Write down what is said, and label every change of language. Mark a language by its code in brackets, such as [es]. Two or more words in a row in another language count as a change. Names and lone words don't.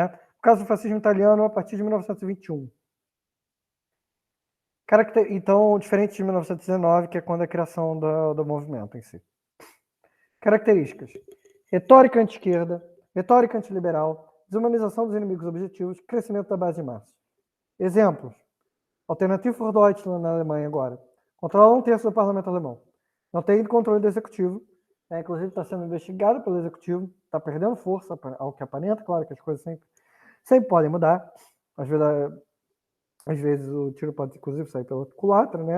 [pt] No caso do fascismo italiano, a partir de 1921. Então, diferente de 1919, que é quando a criação do movimento em si. Características: retórica anti-esquerda, retórica antiliberal, desumanização dos inimigos objetivos, crescimento da base de massa. Exemplos: Alternative für Deutschland na Alemanha agora. Controla um terço do parlamento alemão. Não tem controle do executivo. Inclusive está sendo investigado pelo executivo. Está perdendo força, ao que aparenta. Claro que as coisas sempre podem mudar. Às vezes o tiro pode, inclusive, sair pela culatra, né?